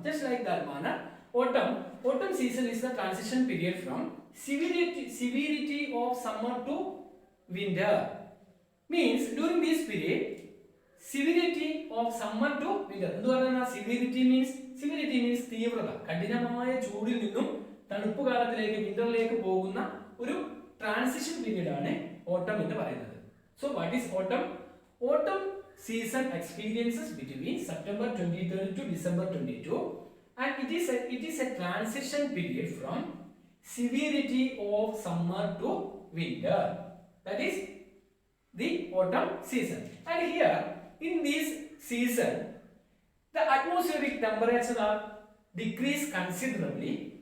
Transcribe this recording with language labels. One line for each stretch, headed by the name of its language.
English: Just like that manner, autumn season is the transition period from severity of summer to winter. Means during this period, severity of summer to winter. Severity means തീവ്രത.
Malayalam: കഠിനമായ ചൂടിൽ നിന്നും തണുപ്പ് കാലത്തിലേക്ക് വിന്ററിലേക്ക് പോകുന്ന ഒരു transition period ആണ് ഓട്ടം എന്ന് പറയുന്നത്.
English: So what is autumn? Autumn season experiences between September 23rd to December 22, and it is a transition period from severity of summer to winter. That is the autumn season. And here in this season, the atmospheric temperatures are decreased considerably.